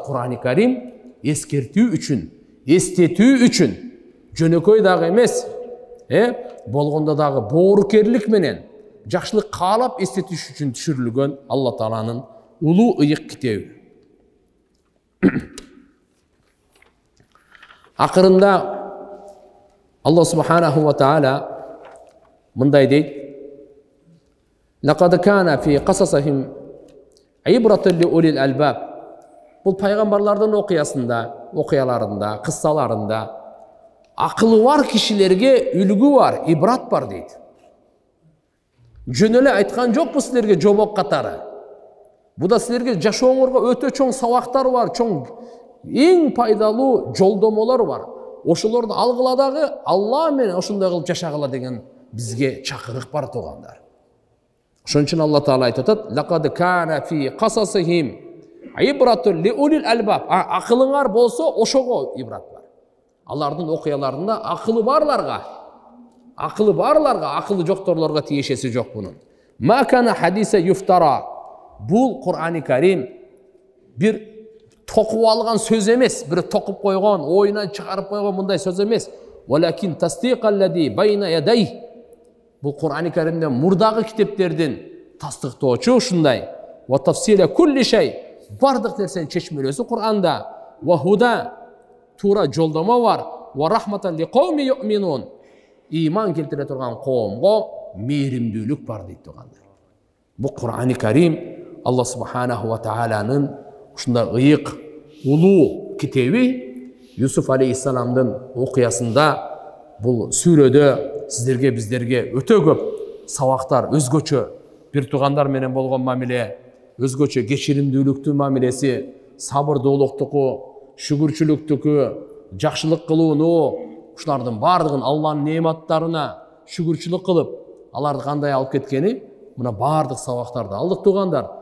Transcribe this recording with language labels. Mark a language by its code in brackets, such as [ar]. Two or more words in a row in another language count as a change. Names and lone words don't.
[ky] Кур'ани Карим эскертүү үчүн, эстетүү үчүн, жөнөкөй дагы эмес, болгондо дагы боорукерлик менен жакшылык каалап эстетиш үчүн түшүрүлгөн Алла Тааланын улуу ыйык китеби. Акырында Алла [ar] سبحانه وتعالى [ky] мындай дейт: [ar] لقد كان في قصصهم عبرة لأولي الألباب. [ky] Бул пайгамбарлардын окуяларында, кыссаларында акылы бар кишилерге үлгү бар, ибрат бар дейт. Жөн эле айткан жокпу силерге жобок катары. Бу да силерге жашооңорго өтө чоң сабактар бар, чоң эң пайдалуу жолдомолор бар. Ошолорду алгыла дагы Алла менен ошондой кылып жашагыла деген бизге чакырык бар туугандар. Ошон үчүн Алла Таала айтып атат: [ar] لقد كان في قصصهم عبرة لأولي الألباب. [ky] Акылыңар болсо ошого ибрат бар. Алардын окуяларында акылы барларга, акылы жокторлорго тиешеси жок бунун. [ar] ما كان حديثا يفترى. [ky] Бул Кур'ани Карим бир токуп алган сөз эмес, бир токуп койгон, оюнан чыгарып койгон мындай сөз эмес. [ar] ولكن تصديق الذي بين يديه. [ky] Бул Кур'ани Каримден мурдагы китептердин тастыктоочу ушундай. [ar] وتفصيل كل شيء. [ky] Бардык нерсенин чечмелөөсү Кур'анда. [ar] وهدى, [ky] туура жолдомо бар. [ar] ورحمة لقوم يؤمنون. [ky] Иман келтире турган коомго мээримдүүлүк бар дейт тугандар. Бул Кур'ани Карим Алла [ar] سبحانه وتعالى [ky] ушундай ыйык, улуу китеби. Юсуф алейхиссаламдын окуясында, бул сүрөдө сиздерге, биздерге өтө көп сабактар, өзгөчө бир туугандар менен болгон мамиле, өзгөчө кечиримдүүлүктүн мамилеси, сабырдуулуктуку, шүгүрчүлүктүкү, жакшылык кылууну, ушулардын бардыгын Алланын неаматтарына шүгүрчүлүк кылып, аларды кандай алып кеткени, мына бардык сабактарды алдык туугандар.